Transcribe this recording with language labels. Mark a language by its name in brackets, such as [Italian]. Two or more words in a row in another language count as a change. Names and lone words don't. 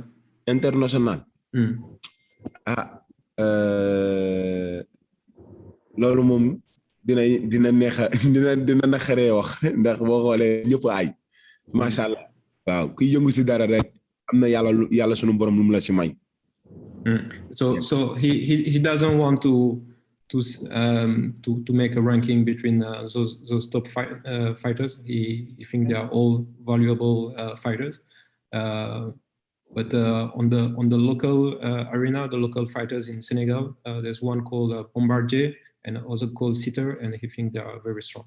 [Wolof] international. loolu moom dina naqaree wax ndax boo xoolee ñëpp aay [Arabic] ما شاء الله [Wolof] waaw kuy yëngu si dara rek am na yàlla sunu borom lu mu la ci may. [English] So he doesn't want to make a ranking between those top fighters. He thinks they are all valuable fighters. But on the local arena, the local fighters in Senegal, there's one called Bombardier and also called Siteu, and he thinks they are very strong.